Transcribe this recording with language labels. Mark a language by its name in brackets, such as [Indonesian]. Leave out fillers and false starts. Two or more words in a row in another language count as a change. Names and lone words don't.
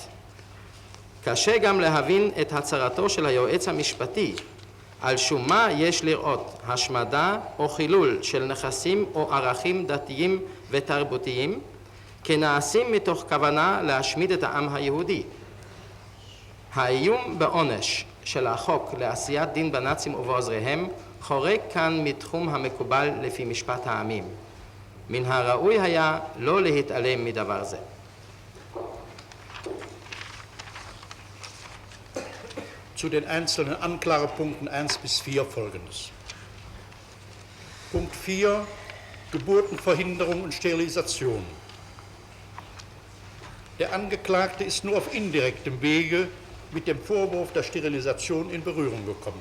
[Hebrew] קשה גם להבין את הצהרתו של היועץ המשפטי על שום מה יש לראות השמדה או חילול של נכסים או ערכים דתיים ותרבותיים כנעשים מתוך כוונה להשמיד את העם היהודי. האיום בעונש של החוק לעשיית דין בנאצים ובעוזריהם חורג כאן מתחום המקובל לפי משפט העמים. מן הראוי היה לא להתעלם מדבר זה. [German] Zu den einzelnen Anklagepunkten 1 bis 4 folgendes. Punkt 4, Geburtenverhinderung und Sterilisation. Der Angeklagte ist nur auf indirektem Wege mit dem Vorwurf der Sterilisation in Berührung gekommen.